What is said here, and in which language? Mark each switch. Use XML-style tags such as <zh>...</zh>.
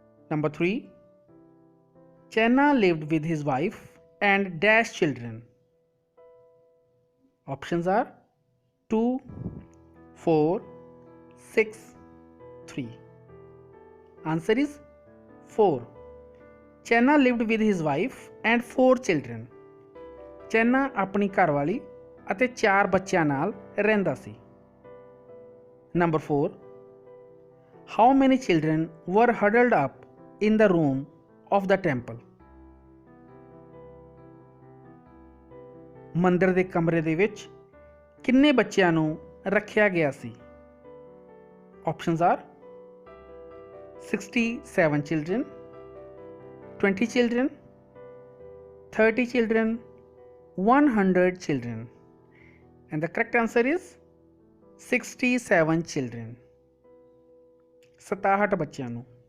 <en>Number 3. Channa lived with his wife and dash children. Options are 2, 4, 6, 3. Answer is 4. Channa lived with his wife and 4 children.</en> <pa>Channa ਆਪਣੀ ਘਰਵਾਲੀ ਅਤੇ 4 ਬੱਚਿਆਂ ਨਾਲ ਰਹਿੰਦਾ ਸੀ।</pa> <en>Number 4. How many children were huddled up in the room of the temple?</en> <pa>ਮੰਦਰ ਦੇ ਕਮਰੇ ਦੇ ਵਿੱਚ ਕਿੰਨੇ ਬੱਚਿਆਂ ਨੂੰ ਰੱਖਿਆ ਗਿਆ ਸੀ?</pa> <en>Options are 67 children, 20 children, 30 children, 100 children. And the correct answer is 67 children.</en> <pa>67 ਬੱਚਿਆਂ ਨੂੰ।</pa>